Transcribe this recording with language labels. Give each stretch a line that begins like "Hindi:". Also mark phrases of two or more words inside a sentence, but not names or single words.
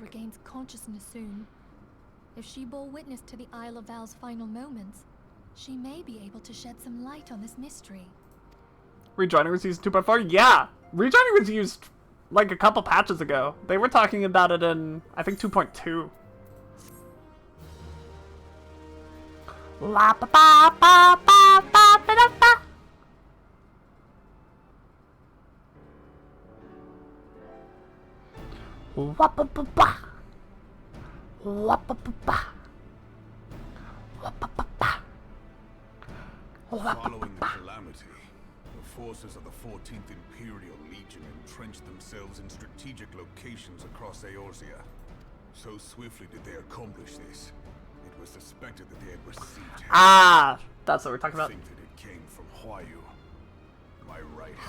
English: regains consciousness soon. If she bore witness to the Isle of Val's final moments, she may be able to shed some light on this mystery. Rejoining was used 2.4? Yeah! Rejoining was used like a couple patches ago. They were talking about it in, I think, 2.2. La ba ba ba ba ba ba da ba. Wa ba ba ba. Wa ba ba ba. Wa ba ba ba. Wa ba ba Following the ba. calamity, the forces of the 14th Imperial Legion entrenched themselves in strategic locations across Eorzea. So swiftly did they accomplish this, it was suspected that they had received help. Ah, that's what we're talking I about. think that it came from Huayu, my right hand.